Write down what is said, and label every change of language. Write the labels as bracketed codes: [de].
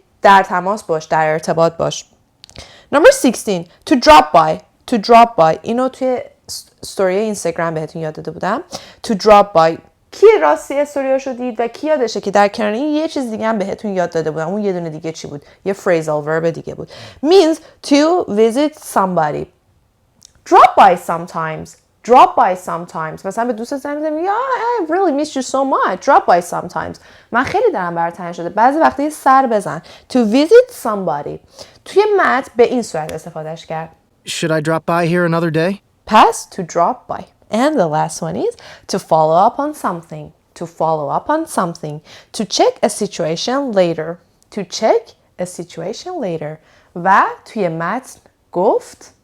[fa] در تماس باش، در ارتباط باش. [en] Number 16. To drop by. To drop by. [fa] اینو توی ستوری اینستاگرام بهتون یاد داده بودم. [en] To drop by. [fa] کی راستی استوریاشو دید و کی یادشه که در کنار این یه چیز دیگه هم بهتون یاد داده بودم. اون یه دونه دیگه چی بود؟ یه phrasal verb دیگه بود. [en] Means to visit somebody. Drop by sometimes. Drop by sometimes. [fa] مثلا به دوست زنگ میزنم [en] I really miss you so much. Drop by sometimes. [fa] من خیلی دارم برات تنگ شده. بعضی وقتا یه سر بزن. [en] To visit somebody. [fa] توی متن به این صورت استفادهش کرد. [en] Should I drop by here another day? Pass. To drop by. And the last one is to follow up on something. To follow up on something. To check a situation later. To check a situation later. [fa] و توی متن گفت